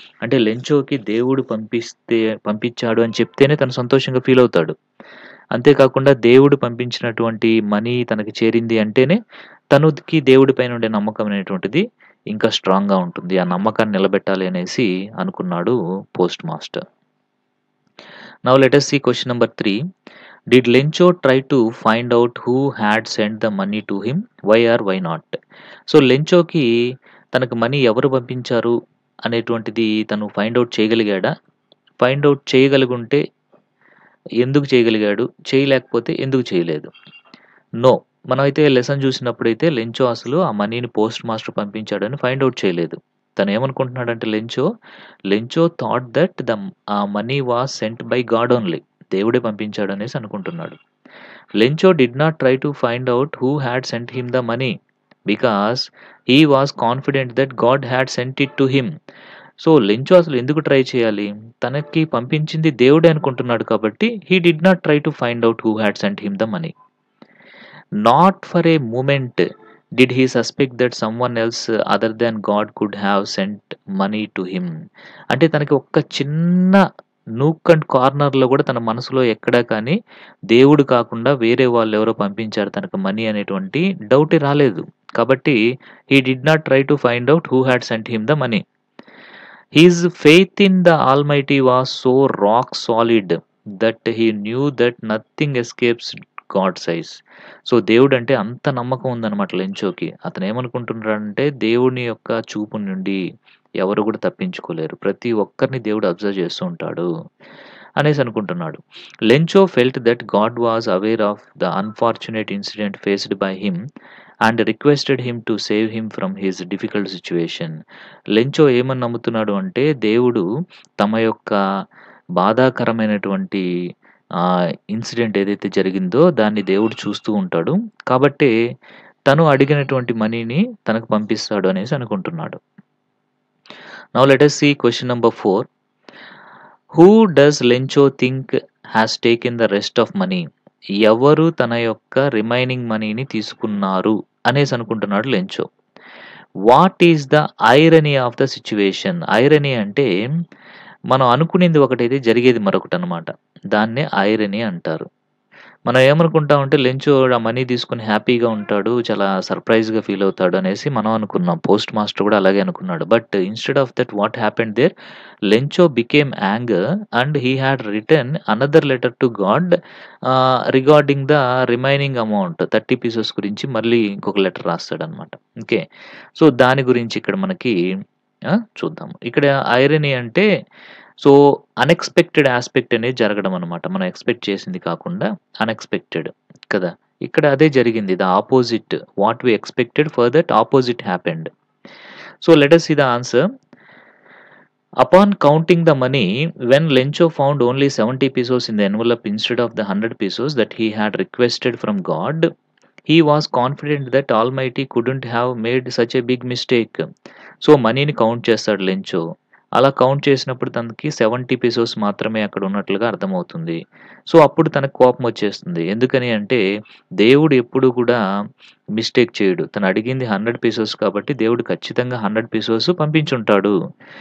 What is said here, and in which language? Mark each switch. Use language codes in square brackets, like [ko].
[te] అంటే లెంచోకి దేవుడు పంపించాడు అని చెప్తేనే తను సంతోషంగా ఫీల్ అవుతాడు. అంతేకాకుండా దేవుడు పంపించినటువంటి మనీ తనకి చేరింది అంటేనే తనకి దేవుడి పైన ఉండే నమ్మకం అనేటువంటిది ఇంకా స్ట్రాంగ్‌గా ఉంటుంది. ఆ నమ్మకాన్ని నిలబెట్టాలి అనేసి అనుకున్నాడు post master. [en] Now let us see question number 3. Did Lencho try to find out who had sent the money to him? Why or why not? [te] So, లెంచోకి తనకు మనీ ఎవరు పంపించారు అనేటువంటిది తను ఫైండ్ ఔట్ చేయగలిగాడా? ఫైండ్ ఔట్ చేయగలిగుంటే ఎందుకు చేయగలిగాడు? చేయలేకపోతే ఎందుకు చేయలేదు? నో. మనమైతే లెసన్ చూసినప్పుడైతే లెంచో అసలు ఆ మనీని పోస్ట్ మాస్టర్ పంపించాడని ఫైండ్ ఔట్ చేయలేదు. తనేమనుకుంటున్నాడంటే [en] Lencho thought that money was sent by God only. [te] దేవుడే పంపించాడు అనేసి అనుకుంటున్నాడు. [en] Lencho did not try to find out who had sent him the money because he was confident that God had sent it to him. [te] So, Lencho అసలు ఎందుకు try చేయాలి? తనకి పంపించింది దేవుడే అనుకుంటున్నాడు కాబట్టి [en] He did not try to find out who had sent him the money. Not for a moment did he suspect that someone else other than God could have sent money to him. [te] అంటే తనకి ఒక్క చిన్న nook and కార్నర్‌లో కూడా తన మనసులో ఎక్కడా కానీ దేవుడు కాకుండా వేరే వాళ్ళెవరో పంపించారు తనకు మనీ అనేటువంటి డౌటే రాలేదు. [en] కాబట్టి he did not try to find out who had sent him the money. His faith in the Almighty was so rock solid that he knew that nothing escapes God's eyes. [te] So, దేవుడంటే అంత నమ్మకం ఉందన్నమాట లెంచోకి. అతనేమనుకుంటున్నాడంటే దేవుని యొక్క చూపు నుండి ఎవరు కూడా తప్పించుకోలేరు. ప్రతి ఒక్కరిని దేవుడు అబ్జర్వ్ చేస్తూ ఉంటాడు అనేసి అనుకుంటున్నాడు. [en] Lencho felt that God was aware of the unfortunate incident faced by him and requested him to save him from his difficult situation. [te] Lencho ఏమని నమ్ముతున్నాడు అంటే దేవుడు తమ యొక్క బాధాకరమైనటువంటి ఇన్సిడెంట్ ఏదైతే జరిగిందో దాన్ని దేవుడు చూస్తూ ఉంటాడు. కాబట్టే తను అడిగినటువంటి మనీని తనకు పంపిస్తాడు అనేసి అనుకుంటున్నాడు. [en] Now let us see question number 4. Who does Lencho think has taken the rest of money? [te] ఎవరు తన యొక్క రిమైనింగ్ మనీని తీసుకున్నారు అనేసి అనుకుంటున్నాడు Lencho. [en] What is the irony of the situation? [te] Irony అంటే మనం అనుకునేది ఒకటైతే జరిగేది మరొకటనమాట. దాన్నే ఐరనీ అంటారు. మనం ఏమనుకుంటామంటే లెంచో ఆ మనీ తీసుకొని హ్యాపీగా ఉంటాడు. చాలా సర్ప్రైజ్‌గా ఫీల్ అవుతాడు అనేసి మనం అనుకున్నాం. పోస్ట్ మాస్టర్ కూడా అలాగే అనుకున్నాడు. [en] but instead of that what happened there Lencho became anger and he had written another letter to God regarding the remaining amount 30 pieces [te] గురించి మళ్ళీ ఇంకొక లెటర్ రాస్తాడన్నమాట. ఓకే. సో, దాని గురించి ఇక్కడ మనకి చూద్దాం. ఇక్కడ ఐరనీ అంటే సో, అన్‌ఎక్స్‌పెక్టెడ్ యాస్పెక్ట్ అనేది జరగడం అన్నమాట. మనం ఎక్స్‌పెక్ట్ చేసింది కాకుండా అన్‌ఎక్స్‌పెక్టెడ్ కదా! ఇక్కడ అదే జరిగింది. [en] The opposite what we expected for that opposite happened. So, let us see the answer. Upon counting the money, when Lencho found only 70 pesos in the envelope instead of the 100 pesos that he had requested from God, he was confident that Almighty couldn't have made such a big mistake. [te] So, మనీని count చేస్తాడు Lencho. అలా count చేసినప్పుడు తనకి 70 పీసోస్ మాత్రమే అక్కడ ఉన్నట్లుగా అర్థమవుతుంది. So, అప్పుడు తనకు కోపం వచ్చేస్తుంది. ఎందుకని అంటే దేవుడు ఎప్పుడు కూడా మిస్టేక్ చేయడు. తను అడిగింది 100 పీసోస్ కాబట్టి దేవుడు ఖచ్చితంగా 100 పీసోస్ పంపించుంటాడు.